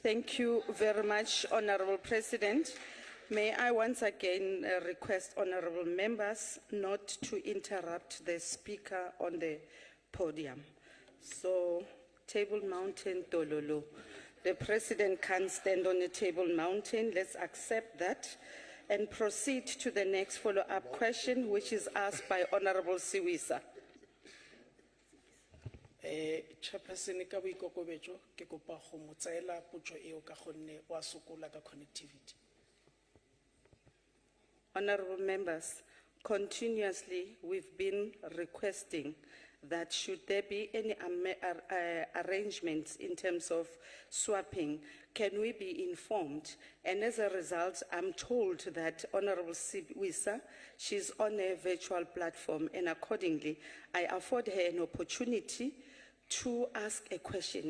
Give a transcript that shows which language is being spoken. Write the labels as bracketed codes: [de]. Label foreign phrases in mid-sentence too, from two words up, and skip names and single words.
[en] Thank you very much, Honorable President. May I once again request honorable members not to interrupt the speaker on the podium. So, Table Mountain, Tololo. The President can't stand on a Table Mountain. Let's accept that and proceed to the next follow-up question, which is asked by Honorable Siwisa. [tn] Chairperson, ka boikokobetso ke kopa go mo tsaela potso eo ka gonne wa sokola ka connectivity. [en] Honorable members, continuously we've been requesting that should there be any arrangements in terms of swapping, can we be informed? And as a result, I'm told that Honorable Siwisa, she's on a virtual platform, and accordingly, I afford her an opportunity to ask a question.